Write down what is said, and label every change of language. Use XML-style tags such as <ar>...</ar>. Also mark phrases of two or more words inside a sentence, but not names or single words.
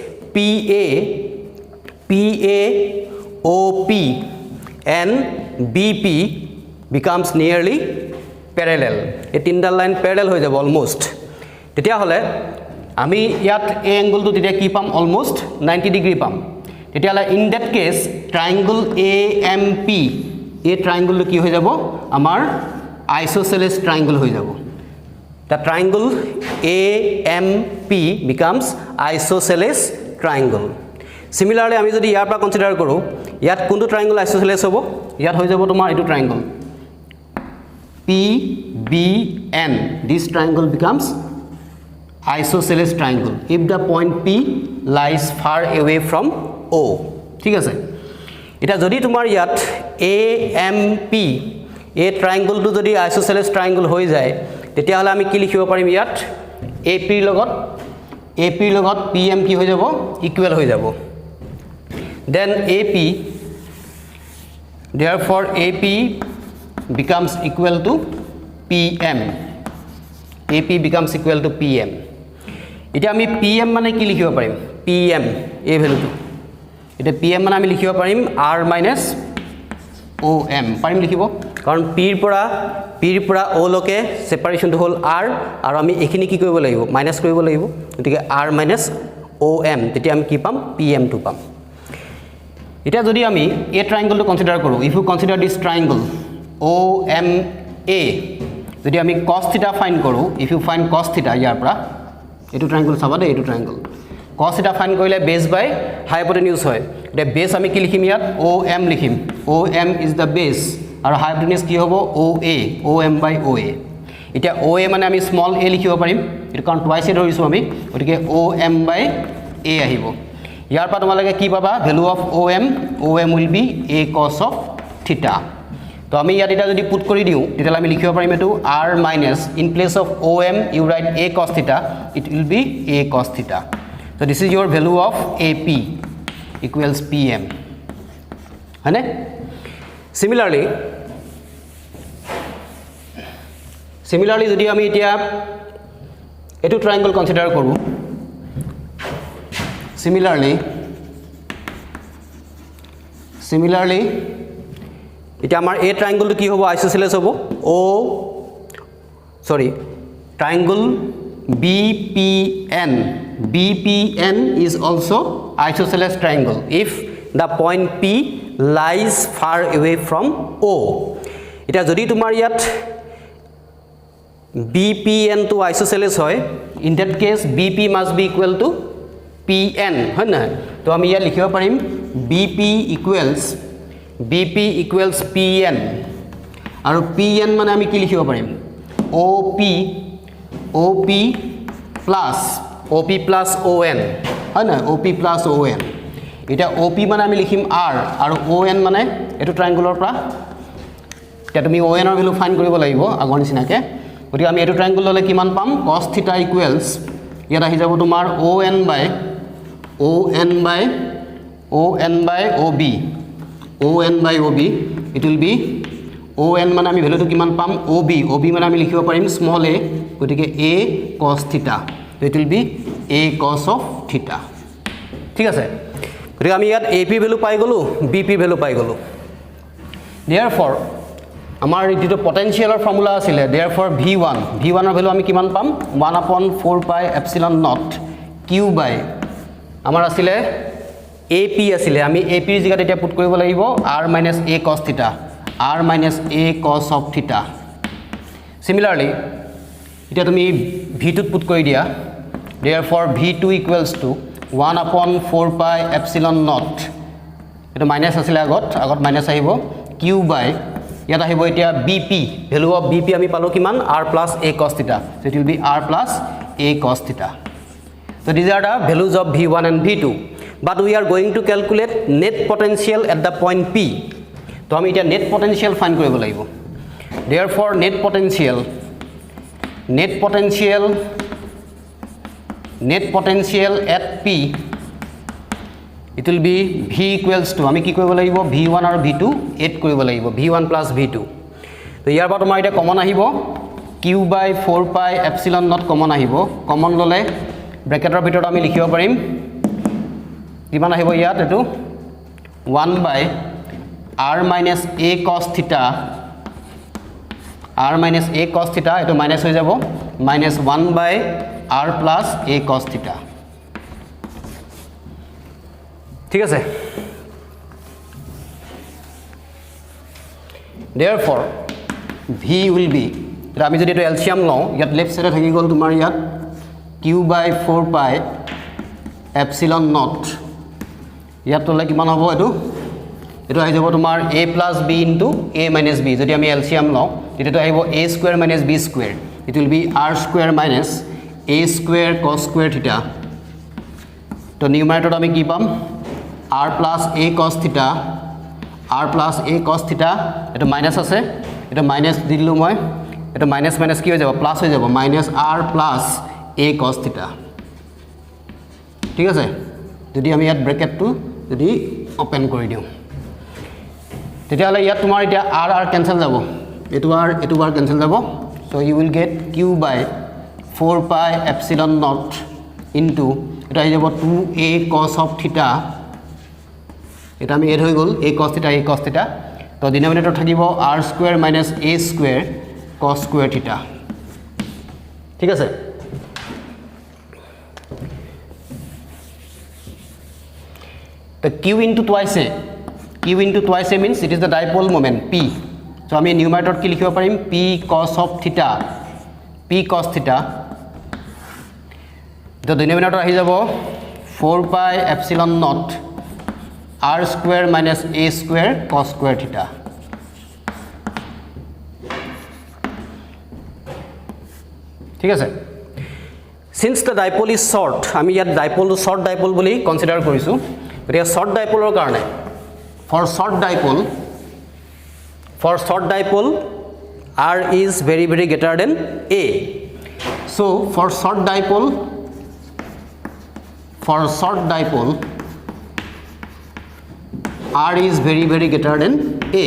<en>PAOP and BP becomes nearly parallel</en> <as>এই তিনটা লাইন parallel হৈ যাব almost তেতিয়া হলে আমি ইয়াত এই অ্যাঙ্গেলটো তেতিয়া কি পাম almost 90 ডিগ্ৰী পাম তেতিয়া হলে</as> <en>in that case triangle AMP</en> <as>এই ট্রায়াঙ্গলটো কি হৈ যাব আমাৰ</as> <en>isosceles triangle</en> <as>হৈ যাব</as> <en>the triangle AMP becomes isosceles triangle</en> <as>similarly আমি যদি ইয়াৰ পৰা কনসিডাৰ কৰো ইয়াত কোনটো ট্রায়াঙ্গল isosceles হ'ব ইয়াত হৈ যাব তোমাৰ এটো ট্রায়াঙ্গল</as> <en>PBN this triangle becomes isosceles triangle if the point P lies far away from</en> <as>O ঠিক আছে এটা যদি তোমাৰ ইয়াত AMP এই ট্রায়াঙ্গলটো যদি isosceles triangle হৈ যায় তেতিয়া হলে আমি কি লিখিব পাৰিম ইয়াত AP লগত PM কি হৈ যাব ইকুৱেল হৈ যাব</as> <en>then therefore AP becomes equal to PM</en> <as>এটা আমি PM মানে কি লিখিব পাৰিম PM এই ভ্যালুটো এটা PM মানে আমি লিখিব পাৰিম</as> <en>R minus OM</en> <as>পাৰিম লিখিব কাৰণ P ৰ পৰা O লকে সেপাৰেশনটো হল R আৰু আমি এখিনি কি কৰিব লাগিব মাইনাস কৰিব লাগিব গতিকে</as> <en>R minus OM</en> <as>তেতিয়া আমি কি পাম PM টো পাম এটা যদি আমি এই ট্রায়াঙ্গলটো কনসিডার কৰো</as> <en>if you consider this triangle OMA</en> <as>যদি আমি</as> <en>cos theta</en> <as>ফাইন্ড কৰো</as> <en>if you find cos theta</en> <as>ইয়াৰ পৰা এটো ট্রায়াঙ্গল চাবা দে এটো ট্রায়াঙ্গল</as> <en>cos theta</en> <as>ফাইন্ড কৰিলে</as> <en>base by hypotenuse</en> <as>হয় দে বেস আমি কি লিখিম ইয়াত OM লিখিম</as> <en>OM is the</en> <as>base আৰু হাইপোটেনিউজ কি হ'ব OA</as> <en>OM by OA</en> <as>এটা OA মানে আমি স্মল a লিখিব পাৰিম এটো কাৰণ</as> <en>twice a</en> <as>ধৰিছো আমি গতিকে</as> <en>OM by A</en> <as>আহিব ইয়াৰ পৰা তোমালোকে কি পাবা</as> <en>value of OM will be a cos of theta</en> <as>তো আমি ইয়াত এটা যদি পুট কৰি দিওঁ তেতিয়াহ'লে আমি লিখিব পাৰিম এটো</as> <en>r minus in place of om you write a cos theta</en> <as>it will be a cos theta.</as> <en>So this is your value of ap equals pm.</en> <as>হয়নে? Similarly যদি আমি এতিয়া এটো ট্রায়াঙ্গল কনসিডার কৰো Similarly এটা আমাৰ এই ট্রায়াঙ্গলটো কি হ'ব আইসোসেলেস হ'ব</as> <en>triangle BPN is also isosceles triangle if the point P lies far away from O.</en> <as>এটা যদি তোমাৰ ইয়াত BPN to isosceles হয়</as> <en>in that case BP must be equal to PN</en> <as>হয় না তো আমি ইয়াত লিখিব পাৰিম BP equals PN আৰু PN মানে আমি কি লিখিব পাৰিম</as> <en>OP plus ON</en> <as>হয় না</as> <en>OP plus ON</en> <as>এটা OP মানে আমি লিখিম R আৰু ON মানে এটো ট্রায়াঙ্গলৰ পৰা এতিয়া তুমি ON ৰ ভ্যালু ফাইন্ড কৰিব লাগিব আগৰ নিচিনাকে গতিকে আমি এটো ট্রায়াঙ্গল ললে কিমান পাম</as> <en>cos theta equals</en> <as>ইয়াত আহি যাব তোমাৰ</as> <en>ON by OB it will be ON</en> <as>মানে আমি ভ্যালুটো কিমান পাম OB মানে আমি লিখিব পাৰিম স্মল a গতিকে</as> <en>a cos theta so it will be a cos of theta</en> <as>ঠিক আছে গতিকে আমি ইয়াত AP ভ্যালু পাই গলো BP ভ্যালু পাই গলো therefore আমাৰ যেটো পটেনশিয়ালৰ ফৰ্মুলা আছিল therefore V1 ৰ ভ্যালু আমি কিমান পাম</as> <en>1/4 pi epsilon naught q by</en> <as>আমাৰ আছিল AP আছিল আমি AP ৰ জায়গাত এটা পুট কৰিব লাগিব</as> <en>r minus a cos theta r minus a cos of theta</en> <as>similarly এটা তুমি V2 পুট কৰি দিয়া</as> <en>therefore V2 equals to 1/4 pi epsilon naught</en> <as>এটা মাইনাস আছিল আগত মাইনাস আহিব</as> <en>q by</en> <as>ইয়াত আহিব এতিয়া</as> <en>BP value of BP</en> <as>আমি পালো কিমান</as> <en>r plus a cos theta so it will be r plus a cos theta so these are the values of V1 and V2 but we are going to calculate net potential at the point P</en> <as>তো আমি এটা</as> <en>net potential find</en> <as>কৰিব লাগিব</as> <en>therefore net potential at P it will be V equals to</en> <as>আমি কি কৰিব লাগিব V1 আৰু V2 add কৰিব লাগিব</as> <en>V1 plus V2</en> <as>তো ইয়াৰ পৰা তোমাৰ এটা কমন আহিব</as> <en>q by 4 pi epsilon naught</en> <as>কমন আহিব কমন ললে ব্ৰেকেটৰ ভিতৰত আমি লিখিব পাৰিম কিমান আহিব ইয়াত এটো</as> <en>1 by r minus a cos theta</en> <as>এটো মাইনাস হৈ যাব</as> <en>minus 1 by r plus a cos theta</en> <as>ঠিক আছে</as> <en>therefore V will be</en> <as>এটা আমি যদি এটো এলসিয়াম লও ইয়াত লেফট সাইডে থাকি গল তোমাৰ ইয়াত</as> <en>q by 4 pi epsilon naught</en> <as>ইয়াত তলে কিমান হ'ব এটো আহি যাব তোমাৰ</as> <en>a plus b into a minus b</en> <as>যদি আমি এলসিয়াম লও তেতিয়াটো আহিব</as> <en>a square minus b square it will be r square minus a square cos square theta</en> <as>তো নিউমাৰেটৰত আমি কি পাম</as> <en>r plus a cos</en> <as>theta এটো মাইনাস আছে এটো মাইনাস দিলু মই এটো মাইনাস কি হৈ যাব প্লাস হৈ যাব</as> <en>minus r plus a cos theta</en> <as>ঠিক আছে যদি আমি ইয়াত ব্ৰেকেটটো যদি ওপেন কৰি দিও তেতিয়াহলে ইয়াত তোমাৰ এতিয়া r ক্যান্সেল যাব এটো বার ক্যান্সেল যাব</as> <en>so you will get q by 4 pi epsilon naught into</en> <as>এটা আহি যাব</as> <en>2a cos of theta</en> <as>এটা আমি এড হৈ গল</as> <en>a cos theta</en> <as>তো ডিনোমিনেটর থাকিব</as> <en>r square minus a square cos square theta</en> <as>ঠিক আছে</as> <en>the q into twice a means it is the dipole moment p so</en> <as>আমি নিউমাৰেটৰত কি লিখিব পাৰিম</as> <en>p cos theta the denominator</en> <as>আহি যাব</as> <en>4 pi epsilon naught r square minus a square cos square theta</en> <as>ঠিক আছে</as> <en>since the dipole is short</en> <as>আমি ইয়াত</as> <en>short dipole</en> <as>বুলি কনসিডাৰ কৰিছো গতিকে</as> <en>short dipole</en> <as>ৰ কাৰণে</as> <en>for For short dipole, R is very greater than A. So for short dipole, R is very greater than A.</en>